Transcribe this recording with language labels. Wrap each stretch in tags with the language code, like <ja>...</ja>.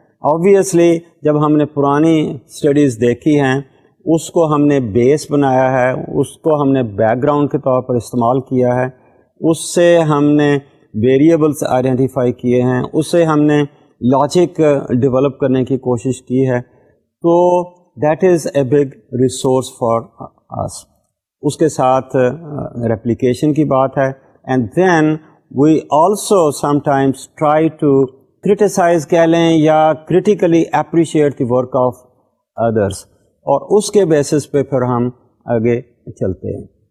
<ur>Obviously جب ہم نے پرانی اسٹڈیز دیکھی ہیں اس کو ہم نے بیس بنایا ہے, اس کو ہم نے بیک گراؤنڈ کے طور پر استعمال کیا ہے, اس سے ہم نے ویریبلس آئیڈینٹیفائی کیے ہیں, اس سے ہم نے لاجک ڈیولپ کرنے کی کوشش کی ہے.</ur> <en>تو that is a big resource for us.</en> <ur>اس کے ساتھ ریپلیکیشن کی بات ہے.</ur> <en>and then we also sometimes try to</en> <ur>criticise کہہ لیں یا</ur> <en>critically appreciate the work of others,</en> <ur>اور اس کے بیسس پہ پھر ہم آگے چلتے ہیں.</ur>